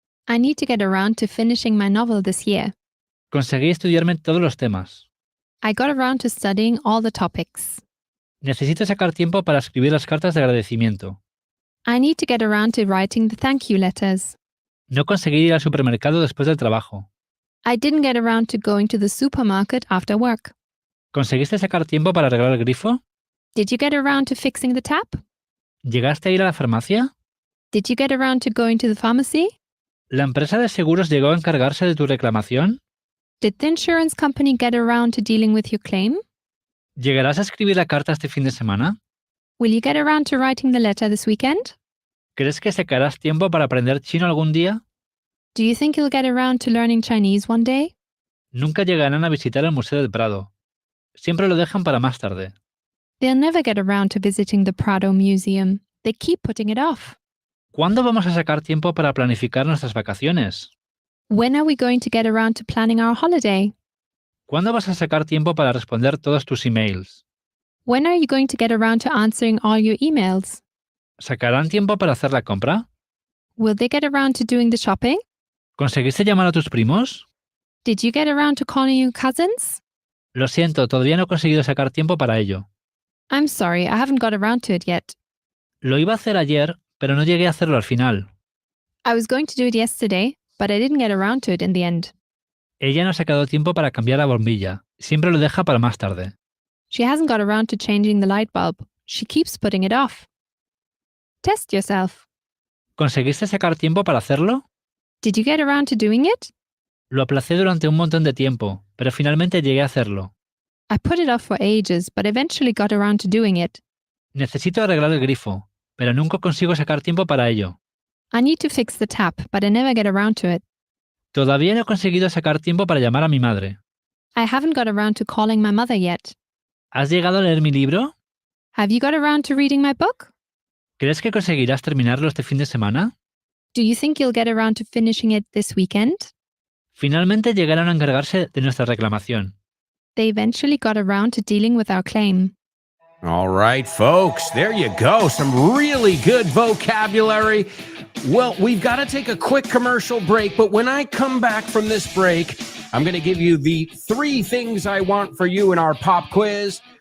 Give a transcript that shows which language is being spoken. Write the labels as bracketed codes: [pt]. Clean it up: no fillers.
[en] I need to get around to finishing my novel this year. [es] Conseguí estudiarme todos los temas. [en] I got around to studying all the topics. [es] Necesito sacar tiempo para escribir las cartas de agradecimiento. [en] I need to get around to writing the thank you letters. [es] No conseguí ir al supermercado después del trabajo. [en] I didn't get around to going to the supermarket after work. [es] ¿Conseguiste sacar tiempo para arreglar el grifo? [en] Did you get around to fixing the tap? [es] ¿Llegaste a ir a la farmacia? [en] Did you get around to going to the pharmacy? [es] ¿La empresa de seguros llegó a encargarse de tu reclamación? [en] Did the insurance company get around to dealing with your claim? [es] ¿Llegarás a escribir la carta este fin de semana? [en] Will you get around to writing the letter this weekend? [es] ¿Crees que sacarás tiempo para aprender chino algún día? [en] Do you think you'll get around to learning Chinese one day? [es] Nunca llegarán a visitar el Museo del Prado. Siempre lo dejan para más tarde. [en] They'll never get around to visiting the Prado Museum. They keep putting it off. [es] ¿Cuándo vamos a sacar tiempo para planificar nuestras vacaciones? [en] When are we going to get around to planning our holiday? [es] ¿Cuándo vas a sacar tiempo para responder todos tus emails? [en] When are you going to get around to answering all your emails? [es] ¿Sacarán tiempo para hacer la compra? [en] Will they get around to doing the shopping? [es] ¿Conseguiste llamar a tus primos? [en] Did you get around to calling your cousins? [es] Lo siento, todavía no he conseguido sacar tiempo para ello. [en] I'm sorry, I haven't got around to it yet. [es] Lo iba a hacer ayer, pero no llegué a hacerlo al final. [en] I was going to do it yesterday, but I didn't get around to it in the end. [es] Ella no ha sacado tiempo para cambiar la bombilla. Siempre lo deja para más tarde. [en] She hasn't got around to changing the light bulb. She keeps putting it off. Test yourself. [es] ¿Conseguiste sacar tiempo para hacerlo? [en] Did you get around to doing it? [es] Lo aplacé durante un montón de tiempo, pero finalmente llegué a hacerlo. [en] I put it off for ages, but eventually got around to doing it. [es] Necesito arreglar el grifo, pero nunca consigo sacar tiempo para ello. [en] I need to fix the tap, but I never get around to it. [es] Todavía no he conseguido sacar tiempo para llamar a mi madre. [en] I haven't got around to calling my mother yet. [es] ¿Has llegado a leer mi libro? [en] Have you got around to reading my book? [es] ¿Crees que conseguirás terminarlo este fin de semana? [en] Do you think you'll get around to finishing it this weekend? [es] Finalmente llegaron a encargarse de nuestra reclamación. [en] They eventually got around to dealing with our claim. All right, folks, there you go. Some really good vocabulary. Well, we've got to take a quick commercial break, but when I come back from this break, I'm going to give you the 3 things I want for you in our pop quiz.